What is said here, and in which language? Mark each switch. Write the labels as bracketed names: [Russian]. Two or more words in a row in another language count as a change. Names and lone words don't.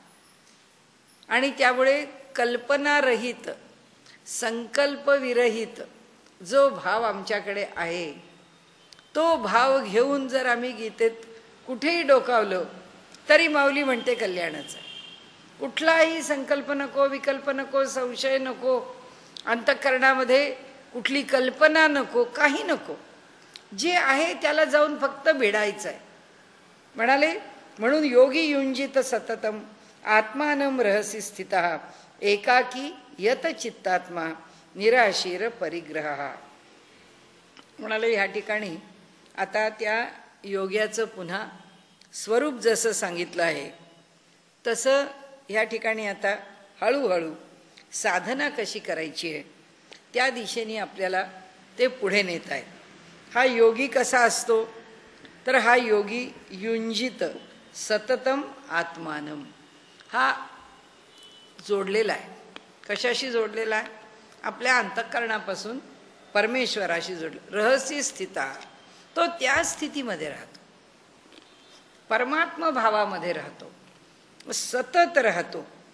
[Marathi] आणि त्यामुळे कल्पनारहित, संकल्पविरहित जो भाव आमच्याकडे आहे, तो भाव घेऊन जर आम्ही गीतेत कुठेही डोकावलं तरी माऊली म्हणते कल्याणच आहे. कुठलाही संकल्प नको, विकल्प नको, संशय नको, अंतःकरणामध्ये कुठली कल्पना नको, काही नको. जे आहे त्याला जाऊन फक्त भेडायचं आहे. म्हणाले म्हणून [Sanskrit] योगी युंजित सततम आत्मानं रहसी स्थितः एकाकी यत चित्तात्मा निराशीर परिग्रह. [Marathi] म्हणाले ह्या ठिकाणी आता त्या योग्याचं पुन्हा स्वरूप जसं सांगितलं आहे तसं ह्या ठिकाणी आता हळूहळू साधना कशी करायची आहे त्या दिशेने आपल्याला ते पुढे नेत आहे. हा योगी कसा असतो तर हा योगी [Sanskrit] युंजित सततम आत्मानम, [Marathi] हा जोडलेला आहे. कशाशी जोडलेला आहे? आपल्या अंतःकरणापासून परमेश्वराशी जोडला. [Sanskrit] रहस्य स्थिता, [Marathi] तो त्या स्थितीमध्ये राहतो, परमात्मा भावामध्ये राहतो, सतत राहतो.